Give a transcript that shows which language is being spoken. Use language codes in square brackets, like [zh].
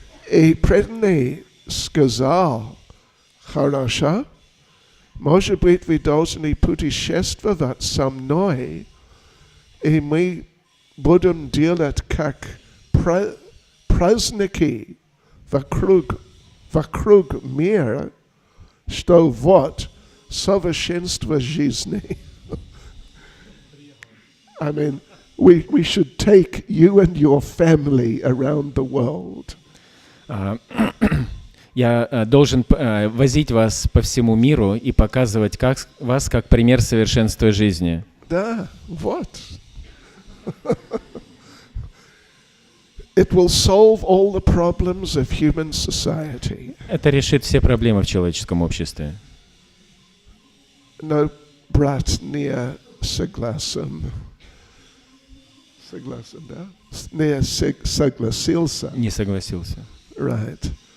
[ru] И преданный сказал, хорошо, может быть, вы должны путешествовать со мной, и мы будем делать как праздники вокруг мира, что вот совершенство жизни. [en] I mean, we should take you and your family around the world. [ru] Я должен возить вас по всему миру и показывать вас как пример совершенства жизни. Да, вот. [en] It will solve all the problems of human society. [ru] Это решит все проблемы в человеческом обществе. Но брат не согласен. Согласен, да? Не согласился. Не согласился. [en] Right.